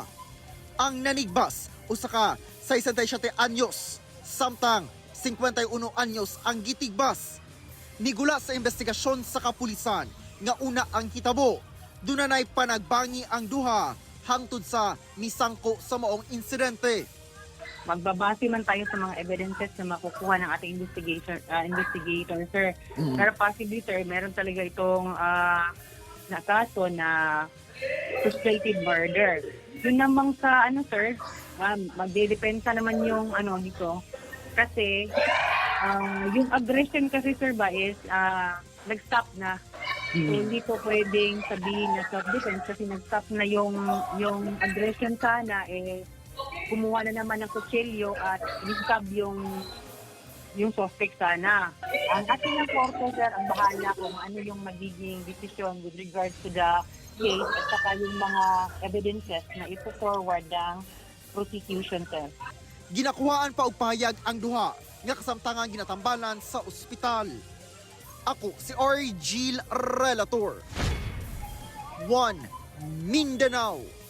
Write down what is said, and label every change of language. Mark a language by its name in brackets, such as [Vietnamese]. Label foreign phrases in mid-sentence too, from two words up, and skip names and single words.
[Cebuano] Ang nanigbas usa ka 67 anyos, samtang 51 anyos ang gitigbas. Nigula sa investigasyon sa kapulisan nga una ang hitabo, dunanay panagbangi ang duha hangtod sa misangko sa maong insidente. [Filipino] Magbabase man tayo sa mga evidences na makukuha ng ating investigator, sir. Pero possibly, sir, meron talaga itong na kaso na frustrated murder. Yun namang sa sir, magdedepensa naman yung dito. Kasi yung aggression kasi, sir, ba is nag-stop na. So, hindi po pwedeng sabihin na self-defense kasi nag-stop na yung aggression sana, kumuha na naman ng kutsilyo at nistab yung suspect sana. Ang ating ng korte, sir, ang bahala kung ano yung magiging decision [English] with regards to the case [Filipino] at saka yung mga evidences na ito-forward ng prosecution, sir. [Cebuano] Ginakuhaan pa og pahayag ang duha nga kasamtangan ginatambalan sa ospital. Ako si Argil, relator. 1 Mindanao.